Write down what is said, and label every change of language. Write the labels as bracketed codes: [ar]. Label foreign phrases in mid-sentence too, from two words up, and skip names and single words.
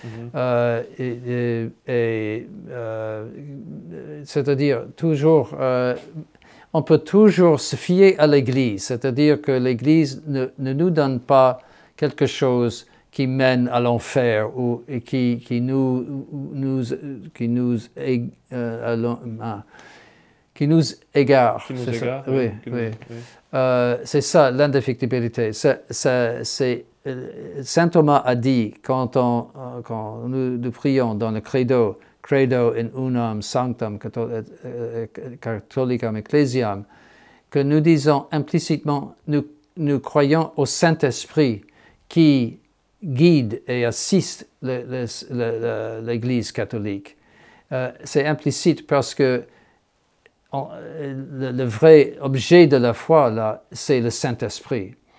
[fr] c'est-à-dire toujours, on peut toujours se fier à l'Église, c'est-à-dire que l'Église ne nous donne pas quelque chose qui mène à l'enfer ou qui nous égare. C'est ça l'indéfectibilité. Saint Thomas a dit quand nous prions dans le [la] Credo in unam sanctam catholicam ecclesiam, [fr] que nous disons implicitement, nous croyons au Saint-Esprit qui guide et assiste l'Église catholique. C'est implicite parce que le vrai objet de la foi, là, c'est le Saint-Esprit.